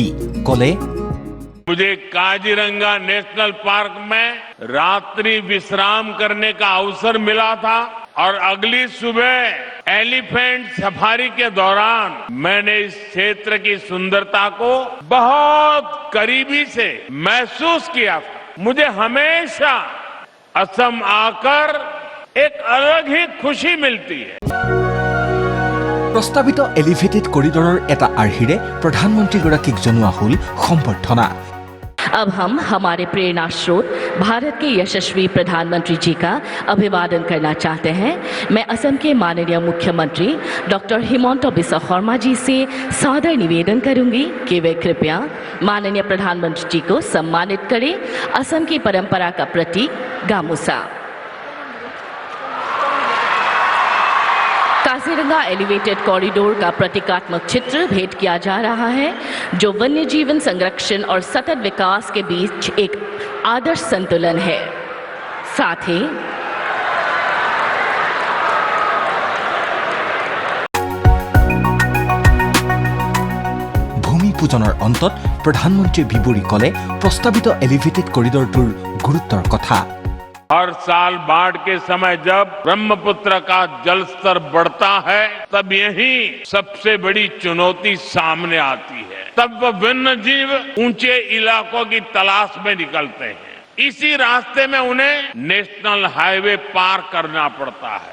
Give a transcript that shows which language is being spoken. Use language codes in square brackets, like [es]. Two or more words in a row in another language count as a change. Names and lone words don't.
[as] কলে, [hi] मुझे काजीरंगा नेशनल पार्क में रात्रि विश्राम करने का अवसर मिला था और अगली सुबह [en] elephant safari [hi] के दौरान मैंने इस क्षेत्र की सुंदरता को बहुत करीबी से महसूस किया था। मुझे हमेशा असम आकर एक अलग ही खुशी मिलती है। [as] প্ৰস্তাৱিত [en] elevated corridor [as] এটা আৰ্হিৰে প্ৰধানমন্ত্ৰীগৰাকীক জনোৱা হ'ল সম্বৰ্ধনা। [hi] अब हम हमारे प्रेरणा स्रोत भारत के यशस्वी प्रधानमंत्री जी का अभिवादन करना चाहते हैं। मैं असम के माननीय मुख्यमंत्री डॉक्टर हिमंत बिस्वा शर्मा जी से सादर निवेदन करूंगी कि वे कृपया माननीय प्रधानमंत्री जी को सम्मानित करें। असम की परंपरा का प्रतीक गामूसा। काजीरंगा एलिवेटेड कॉरिडोर का प्रतीकात्मक चित्र भेंट किया जा रहा है, जो वन्य जीवन संरक्षण और सतत विकास के बीच एक आदर्श संतुलन है। साथ ही [as] ভূমি পূজনৰ অন্তত প্ৰধানমন্ত্ৰীয়ে বিৱৰি কলে প্ৰস্তাৱিত [en] elevated corridor [as] গুৰুত্বৰ কথা। [hi] हर साल बाढ़ के समय जब ब्रह्मपुत्र का जल स्तर बढ़ता है, तब यही सबसे बड़ी चुनौती सामने आती है। तब वन्य जीव ऊंचे इलाकों की तलाश में निकलते हैं। इसी रास्ते में उन्हें [en] national highway [hi] पार करना पड़ता है।